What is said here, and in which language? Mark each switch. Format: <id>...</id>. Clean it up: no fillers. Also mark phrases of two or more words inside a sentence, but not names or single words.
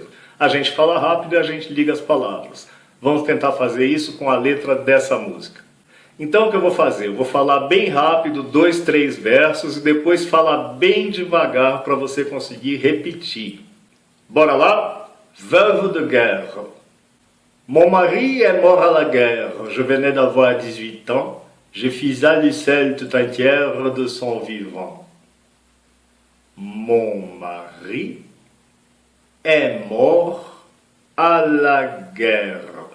<pt>A gente fala rápido e a gente liga as palavras. Vamos tentar fazer isso com a letra dessa música. Então o que eu vou fazer? Eu vou falar bem rápido, 2, 3 versos, e depois falar bem devagar para você conseguir repetir. Bora lá?</pt> <fr>Veuve de guerre. Mon mari est mort à la guerre. Je venais d'avoir 18 ans. Je fis à l'ucelle tout entière de son vivant. Mon mari est mort à la guerre.</fr>